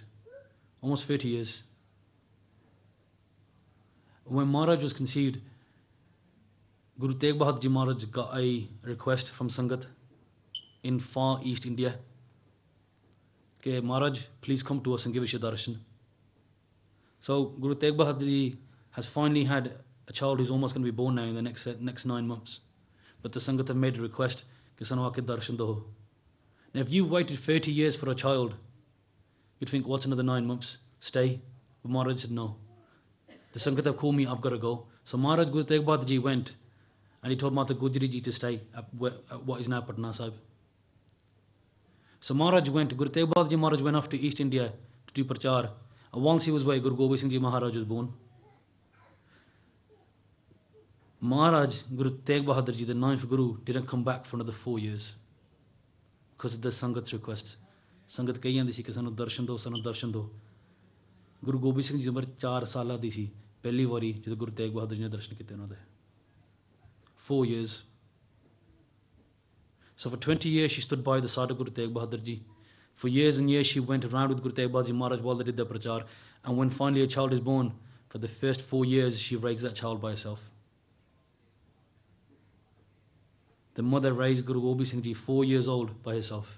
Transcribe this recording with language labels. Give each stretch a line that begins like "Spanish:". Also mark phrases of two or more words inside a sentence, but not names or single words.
English: Almost 30 years. When Maharaj was conceived, Guru Tegh Bahadur Ji Maharaj got a request from Sangat in far east India. Okay, Maharaj, please come to us and give us your darshan. So Guru Tegh Bahadur Ji has finally had a child who's almost going to be born now in the next 9 months. But the Sangat have made a request,
Punjabi: ਕਿ ਸਾਨੂੰ ਆ ਕੇ ਦਰਸ਼ਨ ਦਿਓ.
English: Now if you've waited 30 years for a child, you'd think, what's another 9 months? Stay. But Maharaj said, no. The Sangat have called me, I've got to go. So Maharaj Guru Tegh Bahadur Ji went and he told Mata Gujri Ji to stay at what is now Patna Sahib. So Maharaj went, Guru Tegh Bahadur Ji Maharaj went off to East India to do prachar. And once he was away, Guru Gobind Singh Ji Maharaj was born. Maharaj, Guru Tegh Bahadur Ji, the 9th Guru, didn't come back for another 4 years because of the Sangat's requests.
Punjabi: ਸੰਗਤ ਕਹਿੰਦੀ ਸੀ ਕਿ ਸਾਨੂੰ ਦਰਸ਼ਨ ਦਿਓ, ਸਾਨੂੰ ਦਰਸ਼ਨ ਦਿਓ। ਗੁਰੂ ਗੋਬਿੰਦ ਸਿੰਘ ਜੀ ਉਮਰ 4 ਸਾਲਾਂ ਦੀ ਸੀ, ਪਹਿਲੀ ਵਾਰੀ ਜਦੋਂ ਗੁਰੂ ਤੇਗ ਬਹਾਦਰ ਜੀ ਨੇ ਦਰਸ਼ਨ ਕੀਤੇ ਉਨ੍ਹਾਂ ਦੇ.
English: 4 years. So for 20 years she stood by the side of Guru Tegh Bahadur Ji. For years and years she went around with Guru Tegh Bahadur Ji Maharaj while they did their prachar. And when finally a child is born, for the first 4 years she raised that child by herself. The mother raised Guru Gobind Singh Ji 4 years old by herself.